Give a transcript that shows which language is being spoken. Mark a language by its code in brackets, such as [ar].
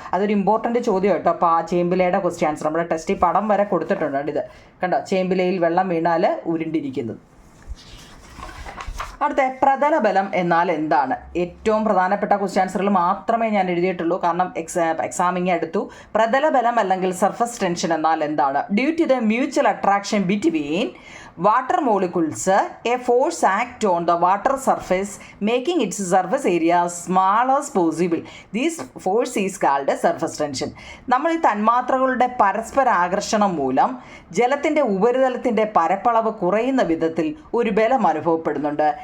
[ml] അതൊരു ഇമ്പോർട്ടൻ്റ് ചോദ്യം കേട്ടോ. അപ്പോൾ ആ ചേമ്പിലയുടെ ക്വസ്റ്റ്യൻ ആൻസർ നമ്മുടെ ടെസ്റ്റിൽ പടം വരെ കൊടുത്തിട്ടുണ്ട്. ഇത് കണ്ടോ, ചേമ്പിലയിൽ വെള്ളം വീണാൽ ഉരുണ്ടിരിക്കുന്നത്. അടുത്ത പ്രതലബലം എന്നാൽ എന്താണ്? ഏറ്റവും പ്രധാനപ്പെട്ട ക്വസ്റ്റ്യൻ ആൻസറുകൾ മാത്രമേ ഞാൻ എഴുതിയിട്ടുള്ളൂ, കാരണം എക്സാമിങ് അടുത്തു. പ്രതലബലം അല്ലെങ്കിൽ സർഫസ് ടെൻഷൻ എന്നാൽ എന്താണ്? [en] Due to the mutual attraction between water molecules, a force act on the water surface making its surface area small as possible. This force is called surface tension. [ml] നമ്മൾ ഈ തന്മാത്രകളുടെ പരസ്പര ആകർഷണം മൂലം ജലത്തിൻ്റെ ഉപരിതലത്തിൻ്റെ പരപ്പളവ് കുറയുന്ന വിധത്തിൽ ഒരു ബലം അനുഭവപ്പെടുന്നുണ്ട്.